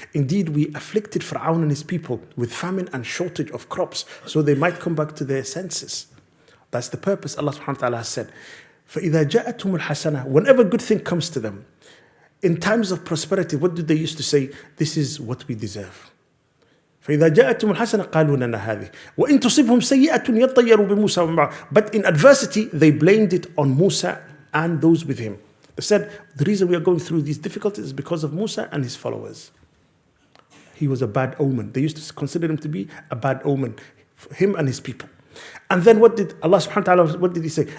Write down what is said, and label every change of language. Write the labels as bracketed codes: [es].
[en] Indeed, we afflicted Fir'aun and his people with famine and shortage of crops, so they might come back to their senses. That's the purpose Allah subhanahu wa ta'ala has said. [ar] فَإِذَا جَاءَتْهُمُ الْحَسَنَةُ. [en] Whenever good thing comes to them, in times of prosperity, what do they used to say? This is what we deserve. [ar] فإذا جاءتهم الحسنة قالوا لنا هذه وإن تصبهم سيئة يطيروا بموسى ومن معه. [en] But in adversity, they blamed it on Musa and those with him. They said, the reason we are going through these difficulties is because of Musa and his followers. He was a bad omen. They used to consider him to be a bad omen, him and his people. And then what did Allah subhanahu wa ta'ala, what did he say?